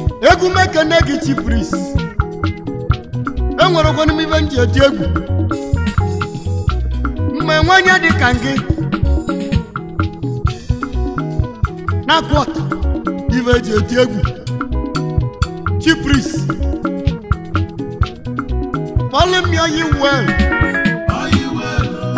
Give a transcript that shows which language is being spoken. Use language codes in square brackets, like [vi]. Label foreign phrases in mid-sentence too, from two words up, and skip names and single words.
[ig] Egwu m ekene gị, [en] Chief Priest. [ig] E nwere okwu n'ime ibe m ji eti egwu. Mgbe nwa onye dị ka gị, na-akwụ ọtọ, ibe eji eti egwu. [en] Chief priest, follow me, are you well? Are you well?